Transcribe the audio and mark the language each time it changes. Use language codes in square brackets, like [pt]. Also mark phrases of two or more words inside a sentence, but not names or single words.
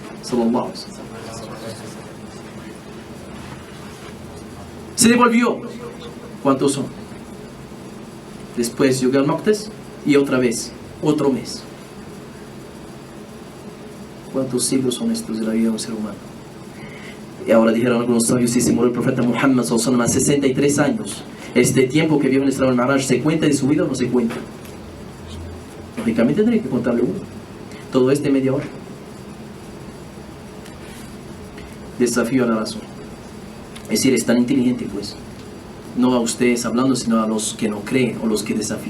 [es] Se devolvió. ¿Cuántos son? Después llegó al Maqdis y otra vez, otro mes. ¿Cuántos siglos son estos de la vida de un ser humano? Y ahora dijeron algunos sabios, si se murió el profeta Muhammad [ar] صلى الله عليه وسلم [es] a 63 años, este tiempo que vio en el Isra al-Mi'raj, ¿se cuenta de su vida o no se cuenta? Lógicamente tendría que contarle uno. Todo es de media hora. Desafío a la razón. Es decir, es tan inteligente, pues. No a ustedes hablando, sino a los que no creen o los que desafían.